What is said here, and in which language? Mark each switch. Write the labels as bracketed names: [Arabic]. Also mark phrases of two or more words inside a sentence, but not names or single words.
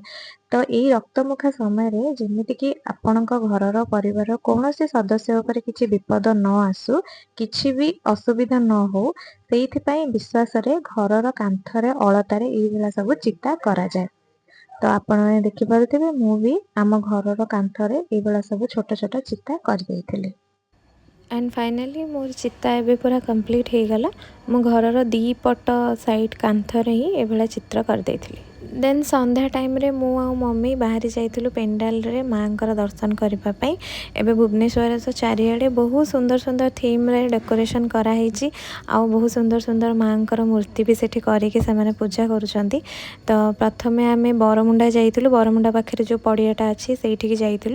[Odia] ତ ଏଇ ରକ୍ତମୁଖା ସମୟରେ ଯେମିତିକି ଆପଣଙ୍କ ଘରର ପରିବାରର କୌଣସି ସଦସ୍ୟ ଉପରେ କିଛି ବିପଦ ନ ଆସୁ, କିଛି ବି ଅସୁବିଧା ନ ହଉ, ସେଇଥିପାଇଁ ବିଶ୍ୱାସରେ ଘରର କାନ୍ଥରେ ଅଳତାରେ ଏଇଭଳିଆ ସବୁ ଚିତା କରାଯାଏ। ତ ଆପଣମାନେ ଦେଖିପାରୁଥିବେ ମୁଁ ବି ଆମ ଘରର କାନ୍ଥରେ ଏଇଭଳିଆ ସବୁ ଛୋଟ ଛୋଟ ଚିତା କରିଦେଇଥିଲି। [English] and finally [Odia] ମୋର ଚିତା ଏବେ ପୂରା କମ୍ପ୍ଲିଟ ହୋ ଗଲା। ମୋ ଘରର ଦି ପଟ ସାଇଡ କାନ୍ଥରେ ହି ଏଭଳା ଚିତ୍ର କର ଦେଇଥିଲି। ଦେନ ସନ୍ଧ୍ୟା ଟାଇମ ରେ ମୁଁ ଆ ମମ୍ମୀ ବାହାରି ଯାଇଥିଲୁ ପେଣ୍ଡାଲ ରେ ମାଙ୍କର ଦର୍ଶନ କରିବା ପାଇଁ। ଏବେ ଭୁବନେଶ୍ୱର ସେ ଚାରିଆଡ଼େ ବହୁତ ସୁନ୍ଦର ସୁନ୍ଦର ଥିମ ରେ ଡେକୋରେସନ କରା ହେଉଛି ଆ ବହୁତ ସୁନ୍ଦର ସୁନ୍ଦର ମାଙ୍କର ମୂର୍ତ୍ତି ବି ସେଠି କରି କି ସେ ପୂଜା କରୁଛନ୍ତି। ତ ପ୍ରଥମେ ଆମେ ବରମୁଣ୍ଡା ଯାଇଥିଲୁ, ବରମୁଣ୍ଡା ପାଖରେ ଯୋ ପଡ଼ିଆଟା ଅଛି ସେଠି କି ଯାଇଥିଲୁ।